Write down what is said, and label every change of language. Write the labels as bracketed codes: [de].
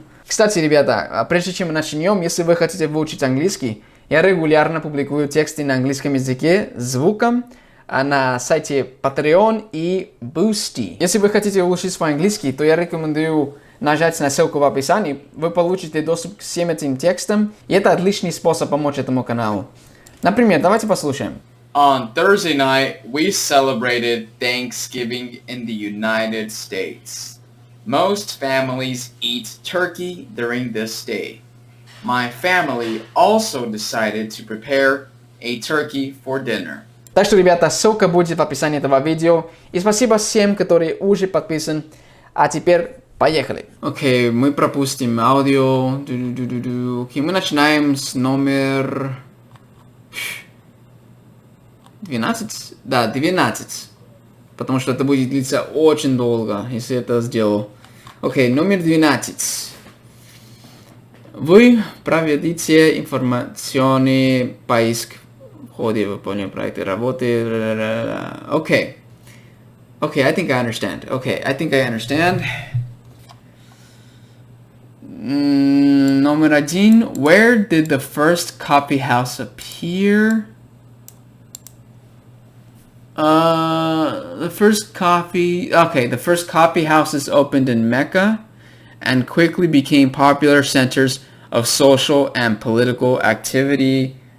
[ru] Кстати, ребята, прежде чем мы начнем, если вы хотите выучить английский, я регулярно публикую тексты на английском языке с звуком на сайте Patreon и Boosty. Если вы хотите улучшить свой английский, то я рекомендую нажать на ссылку в описании. Вы получите доступ к всем этим текстам, и это отличный способ помочь этому каналу. Например, давайте послушаем. [en] On Thursday night, we celebrated Thanksgiving in the United States. Most families eat turkey during this day. My family also decided to prepare a turkey for dinner. [ru] Так что, ребята, ссылка будет в описании этого видео. И спасибо всем, которые уже подписаны. А теперь поехали. Окей, мы пропустим аудио. Окей, мы начинаем с номер 12. Да, 12. Потому что это будет длиться очень долго, если это сделаю. Окей, номер 12. Вы проведите информационный поиск в ходе выполнения проекта работы. [en] Okay. Okay, I think I understand. Okay, I think I understand. [ru] Номер 1. [en] Where did the first coffee house appear? The first coffee houses opened in Mecca and quickly became popular centers of social and political activity.